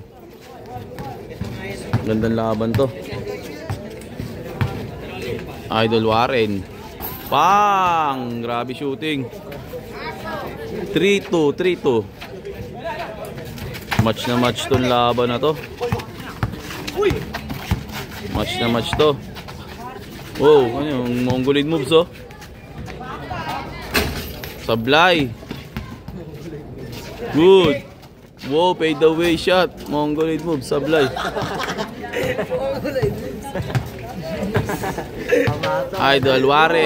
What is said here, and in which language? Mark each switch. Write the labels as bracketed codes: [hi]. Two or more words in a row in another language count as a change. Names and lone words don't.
[tl] Gandang laban to. Idol Warren. Pang! Grabe shooting. 3-2. Match na match tong laban na to. Match na match to. Wow, ano yung [en] Mongolid moves [tl] oh. Sablay. Good. [en] Wow, fade away shot. Mongolid moves, Sablay. Idol Warren.